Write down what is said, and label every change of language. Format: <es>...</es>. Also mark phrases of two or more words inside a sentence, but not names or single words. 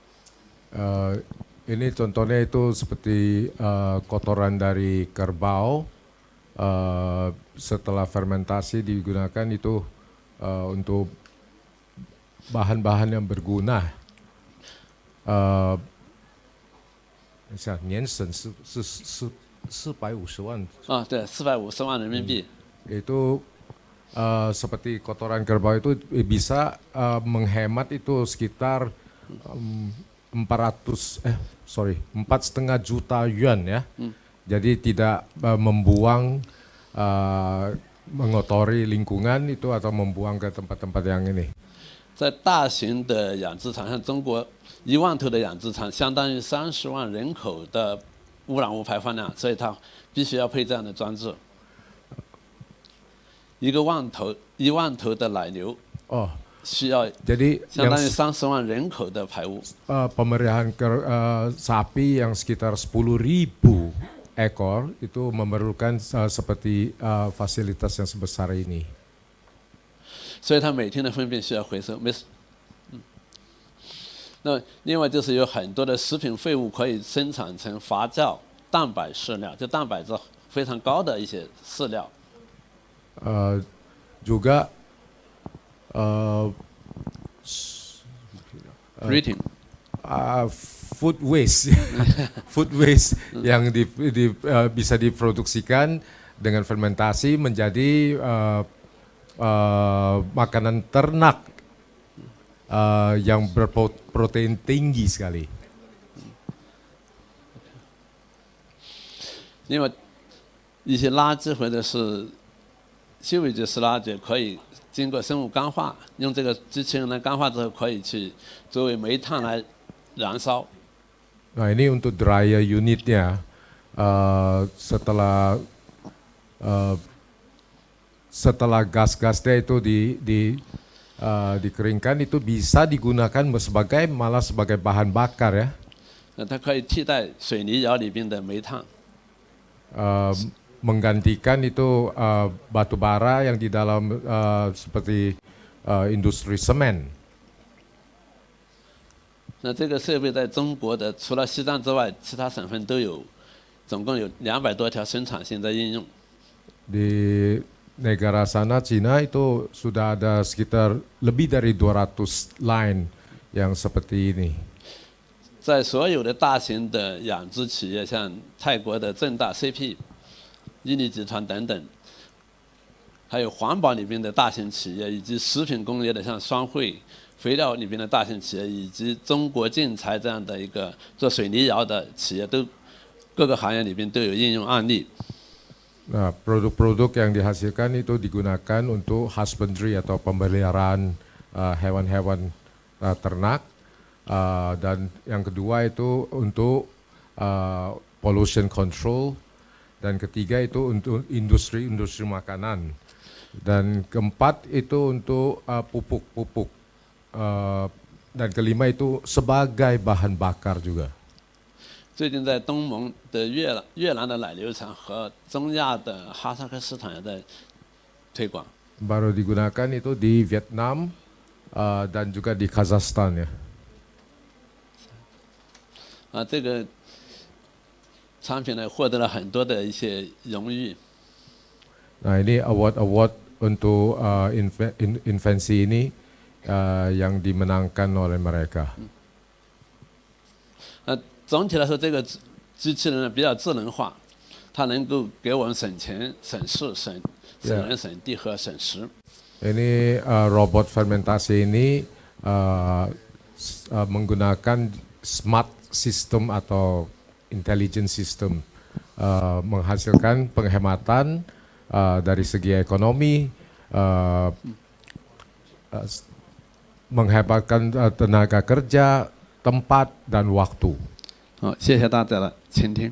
<id>Ini contohnya itu seperti kotoran dari kerbau, setelah fermentasi digunakan itu untuk bahan-bahan yang berguna.</id> <zh>年审是450万。对，450万人民币。</zh> <id>Itu seperti kotoran kerbau itu bisa menghemat itu sekitar 4,5 juta yuan ya. Jadi tidak membuang mengotori lingkungan itu atau membuang ke tempat-tempat yang ini.</id> <zh>在大型的养殖场，像中国1万头的养殖场，相当于30万人口的污染物排放量，所以它必须要配这样的装置。1万头的奶牛，需要 Jadi 相当于30万人口的排污。</zh> <id>Pemeliharaan sapi yang sekitar 10.000 ekor itu memerlukan seperti fasilitas yang sebesar ini.</id> <zh>所以它每天的粪便需要回收。没事。那另外就是有很多的食品废物可以生产成发酵蛋白饲料，就蛋白质非常高的一些饲料。</zh> <id>juga Rating.</id> <en>Food waste, food waste</en> <id>yang bisa diproduksikan dengan fermentasi menjadi makanan ternak yang berprotein tinggi sekali.</id> <zh>另外，一些垃圾或者是纤维质湿垃圾可以经过生物干化，用这个机器人来干化之后，可以去作为煤炭来燃烧。</zh> <id>Nah ini untuk</id> <en>dryer unitnya,</en> <id>setelah gas-gasnya itu dikeringkan itu bisa digunakan malah sebagai bahan bakar ya.</id> <zh>它可以替代水泥窑里边的煤炭。</zh> <id>menggantikan itu batu bara yang di dalam seperti industri semen.</id> <zh>那这个设备在中国的除了西藏之外，其他省份都有，总共有200多条生产线在应用。</zh> <id>Di negara sana Cina itu sudah ada sekitar lebih dari 200 line yang seperti ini.</id> <zh>在所有的大型的养殖企业，像泰国的正大 CP、伊利集团等等，还有环保里边的大型企业，以及食品工业的像双汇、肥料里边的大型企业，以及中国建材这样的一个做水泥窑的企业，都各个行业里边都有应用案例。</zh> <id>Nah, produk-produk yang dihasilkan itu digunakan untuk husbandry atau pemeliharaan hewan-hewan ternak. Dan yang kedua itu untuk</id> <en>pollution control,</en> <id>dan ketiga itu untuk industri makanan, dan keempat itu untuk pupuk-pupuk, dan kelima itu sebagai bahan bakar juga.</id> <zh>最近在东盟的越南的奶牛场和中亚的哈萨克斯坦也在推广。</zh> <id>Baru digunakan itu di Vietnam dan juga di Kazakhstan ya.</id> <zh>这个产品呢获得了很多的一些荣誉。</zh> <id>Nah ini award untuk invensi ini yang dimenangkan oleh mereka.</id> <zh>总体来说，这个机器人呢比较智能化，它能够给我们省钱、省事、省人、省地和省时。</zh> <id>Ini robot fermentasi ini menggunakan</id> <en>smart system</en> <id>atau</id> <en>intelligent system,</en> <id>menghasilkan penghematan dari segi ekonomi, menghematkan tenaga kerja, tempat dan waktu.</id> <zh>好，谢谢大家的倾听。</zh>